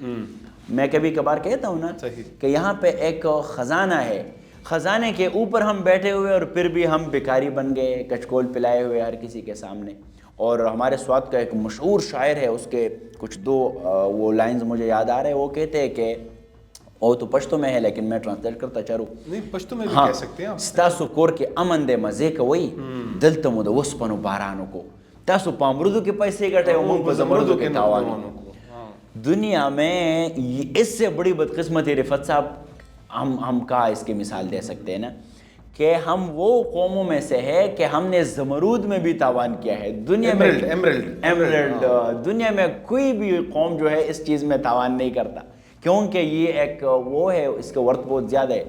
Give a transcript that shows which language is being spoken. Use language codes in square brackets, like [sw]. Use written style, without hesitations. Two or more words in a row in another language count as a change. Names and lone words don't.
[ur] میں کبھی کبھار کہتا ہوں نا کہ یہاں پہ ایک خزانہ ہے، خزانے کے اوپر ہم بیٹھے ہوئے اور پھر بھی ہم بھکاری بن گئے، کچکول پلائے ہوئے ہر کسی کے سامنے۔ اور ہمارے سوات کا ایک مشہور شاعر ہے، اس کے کچھ دو وہ لائنز مجھے یاد آ رہے ہیں، وہ کہتے ہیں کہ وہ تو پشتو میں ہے لیکن میں ٹرانسلیٹ کرتا چاروں، نہیں پشتو میں بھی کہہ سکتے ہیں آپ۔ [ps] ستاسو کور کے امن دے مزے کوئی دلتا مو د وسپنو بارانو کو، تاسو پامردو کے پیسے گٹے ہو من کو زمردو کے تاوانو کو۔ [ur] دنیا میں اس سے بڑی بدقسمتی رفعت صاحب ہم کہا اس کی مثال دے سکتے ہیں نا، کہ ہم وہ قوموں میں سے ہے کہ ہم نے زمرود میں بھی تاوان کیا ہے۔ دنیا میں ایمرلڈ دنیا میں کوئی بھی قوم جو ہے اس چیز میں تاوان نہیں کرتا، کیونکہ یہ ایک وہ ہے، اس کا ورتھ بہت زیادہ ہے۔